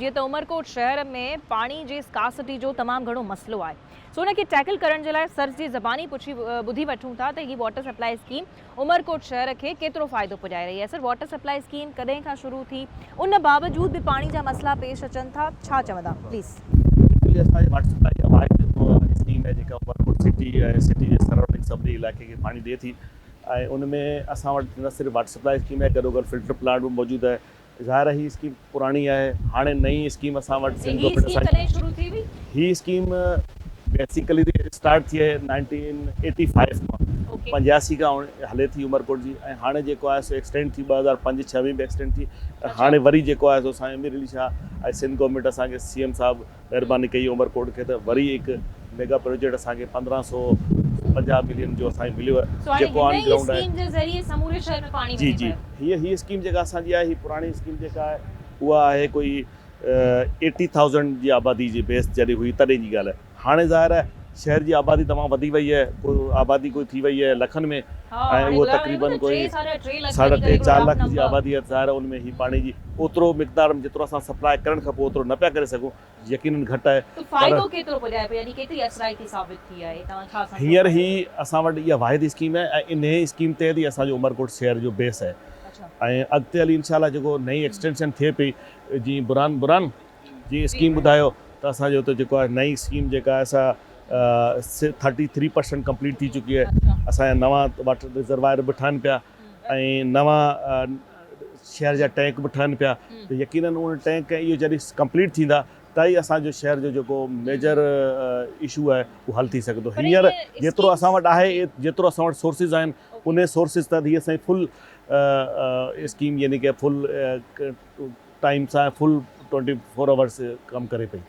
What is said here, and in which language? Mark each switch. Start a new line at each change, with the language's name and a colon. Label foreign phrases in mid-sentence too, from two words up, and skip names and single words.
Sindhi: जीअं त उमरकोट शहर में पाणी जी स्कासिटी जो तमामु घणो मसलो आहे, सो उनखे टैकल करण जे लाइ सर जी ज़बानी ॿुधी वठूं था त हीअ
English: water supply scheme
Sindhi: उमरकोट शहर खे केतिरो फ़ाइदो पुॼाए रही आहे। सर,
English: water supply scheme
Sindhi: कॾहिं खां शुरू थी, उन बावजूद बि पाणी जा मसला पेश अचनि था, छा चवंदा प्लीज़? असांजी
English: water supply
Sindhi: वाहिद स्कीम है जेका उमरकोट सिटी सिटी जे सराउंडिंग सभिनी इलाइक़े खे पाणी ॾिए थी। उनमें असां वटि न सिर्फ़ु
English: water supply scheme
Sindhi: है, गॾोगॾु
English: filter plant
Sindhi: भी मौजूद है। ज़ाहिर ही स्कीम पुरानी है, हाणे नई स्कीम असां वटि सिंध गवर्नमेंट ही स्कीम
English: basically start
Sindhi: थी है 1985 में 85 का हले थी उमरकोट जी। हाणे जेको आहे सो एक्सटेंड थी 2005-6 में एक्सटेंड थी। हाणे वरी जेको आहे सो असांजे अमीर अली शाह सिंध गवर्नमेंट असांखे सीएम साहब महिरबानी कई उमरकोट खे त वरी हिकु
English: mega project
Sindhi: असांखे 1550 मिलियन जो असांखे मिलियो आहे, जेको
English: on ground
Sindhi: आहे। जी जी, हीअ स्कीम जेका असांजी आहे, ही पुरानी स्कीम जेका आहे उहा आहे कोई 80,000 जी आबादी जी बेस जॾहिं हुई तॾहिं जी ॻाल्हि आहे। हाणे ज़ाहिर आहे शहर जी आबादी तमामु वधी वई है, आबादी कोई थी वई है लखनि में, ऐं उहो तक़रीबन कोई 3.5-4 लाख जी आबादी है। ज़ाहिर उनमें ही पाणी जी ओतिरो मिक़दार में जेतिरो असां सप्लाई करणु खपे ओतिरो न पिया करे सघूं, यकीनन घटि आहे। हींअर ही असां वटि इहा वाहिद स्कीम है ऐं इन स्कीम तहत ही असांजो उमरकोट शहर जो बेस है। ऐं अॻिते हली इंशाल्लाह जेको नई एक्सटेंशन थिए पई, जीअं बुरान जी स्कीम ॿुधायो त असांजो त जेको आहे नई स्कीम जेका आहे असां 33% कंप्लीट थी चुकी है। असांजा नवां
English: water reservoir
Sindhi: बि ठहनि पिया ऐं नवां शहर जा टैंक बि ठहनि पिया, त यकीनन उन टैंक इहो जॾहिं कंप्लीट थींदा त ई असांजो शहर जो जेको
English: major issue
Sindhi: आहे उहो हल थी सघंदो। हींअर जेतिरो असां वटि आहे, जेतिरो असां वटि सोर्सिस आहिनि, उन सोर्सिस त हीअ असांजी
English: full scheme
Sindhi: यानी कि
English: full time
Sindhi: सां
English: full 24 hours
Sindhi: कमु करे पई।